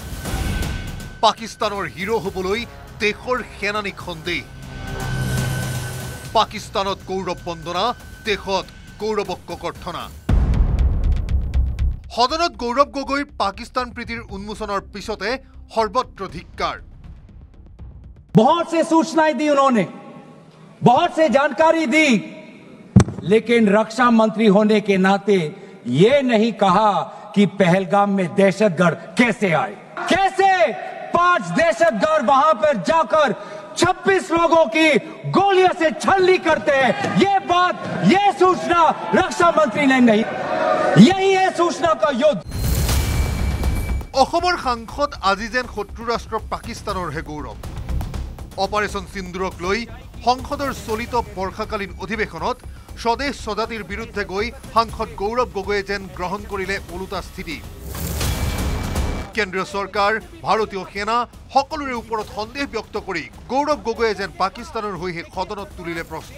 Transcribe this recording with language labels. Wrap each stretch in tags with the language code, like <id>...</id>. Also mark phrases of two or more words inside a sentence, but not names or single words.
<as>পাকিস্তানৰ হিৰো হ'বলৈ দেশৰ সেনানীক সন্দেহ। পাকিস্তানত গৌৰৱ বন্দনা, দেশত গৌৰৱক ককৰ্থনা। সদনত গৌৰৱ গগৈৰ পাকিস্তান প্ৰীতিৰ উন্মোচনৰ পিছতে সৰ্বত্ৰ ধিক্কাৰ।</as> <hi>बहुत से सूचनाएं दी उन्होंने, बहुत से जानकारी दी, लेकिन रक्षा मंत्री होने के नाते ये नहीं कहा कि पहलगाम में दहशतगर्द कैसे आए, कैसे 5 दहशतगर्द वहां पर जाकर 26 लोगों की गोलियों से छलनी करते हैं। ये बात, ये सूचना रक्षा मंत्री ने नहीं, यही है सूचना का युद्ध।</hi> <as>অসমৰ সাংসদ আজি যেন শত্ৰু ৰাষ্ট্ৰ পাকিস্তানৰহে গৌৰৱ। অপাৰেশ্যন সিন্দুৰক লৈ সংসদৰ চলিত বৰ্ষাকালীন অধিৱেশনত স্বদেশ স্বজাতিৰ বিৰুদ্ধে গৈ সাংসদ গৌৰৱ গগৈয়ে যেন গ্ৰহণ কৰিলে ওলোটা স্থিতি। কেন্দ্ৰীয় চৰকাৰ, ভাৰতীয় সেনা সকলোৰে ওপৰত সন্দেহ ব্যক্ত কৰি গৌৰৱ গগৈয়ে যেন পাকিস্তানৰ হৈহে সদনত তুলিলে প্ৰশ্ন।</as>